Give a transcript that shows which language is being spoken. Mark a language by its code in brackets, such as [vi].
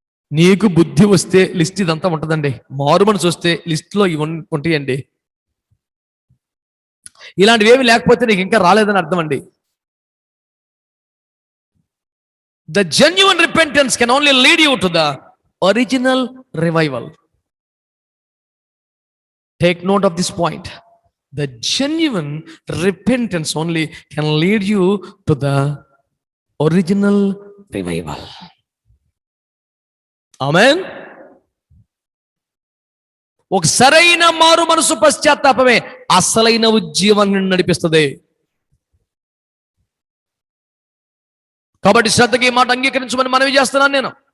[te] నీకు బుద్ధి వస్తే లిస్ట్ ఇదంతా ఉంటుందండి. మారు మనసు వస్తే లిస్ట్లో ఇవి ఉంటాయండి. ఇలాంటివి ఏమి లేకపోతే నీకు ఇంకా రాలేదని అర్థం అండి. [en] The genuine repentance can only lead you to the original revival. Take note of this point. The genuine repentance only can lead you to the original revival. Amen. [te] ఒక సరైన మారు మనసు పశ్చాత్తాపమే అసలైన ఉజ్జీవాన్ని నడిపిస్తుంది. కాబట్టి శ్రద్ధగా ఈ మాట అంగీకరించమని మనవి చేస్తున్నాను నేను.